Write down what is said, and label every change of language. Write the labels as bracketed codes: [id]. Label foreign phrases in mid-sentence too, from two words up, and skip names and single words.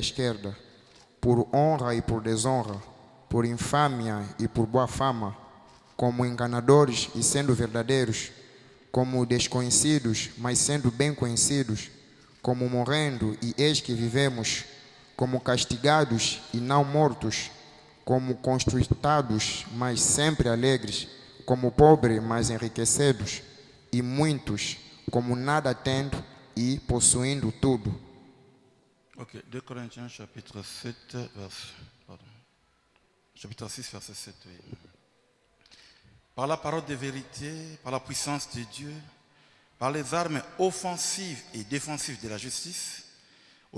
[pt] esquerda, por honra e por desonra, por infâmia e por boa fama, como enganadores e sendo verdadeiros, como desconhecidos, mas sendo bem conhecidos, como morrendo e eis que vivemos, como castigados e não mortos, como constristados, mas sempre alegres, como pobres, mas enriquecidos, e muitos, como nada tendo e possuindo tudo. [fr] Ok, 2 Corinthiens chapitre 7, chapitre 6, verset 7. Oui. Par la parole de vérité, par la puissance de Dieu, par les armes offensives et défensives de la justice, au